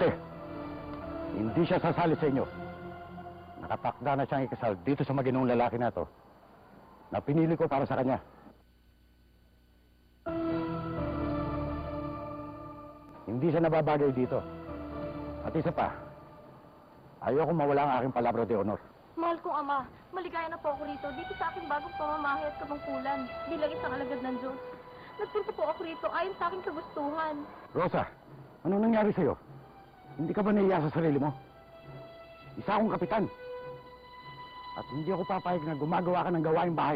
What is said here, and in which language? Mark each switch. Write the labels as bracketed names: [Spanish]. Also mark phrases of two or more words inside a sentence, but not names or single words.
[Filipino] Hindi siya sasali sa inyo. Nakatakda na siyang ikasal dito sa maginong lalaki na to na pinili ko para sa kanya. Hindi siya nababagay dito. At isa pa, ayoko mawala ang aking [Spanish] palabra de honor. [Filipino] Mahal kong ama, maligaya na po ako rito dito sa aking bagong pamamahay at kamangkulan bilang isang alagad ng Diyos. Nagpunta po ako rito ayon sa aking kagustuhan. Rosa, ano nangyari sa'yo? Hindi ka ba naiya sa sarili mo? Isa akong kapitan. At hindi ako papayag na gumagawa ka ng gawaing bahay.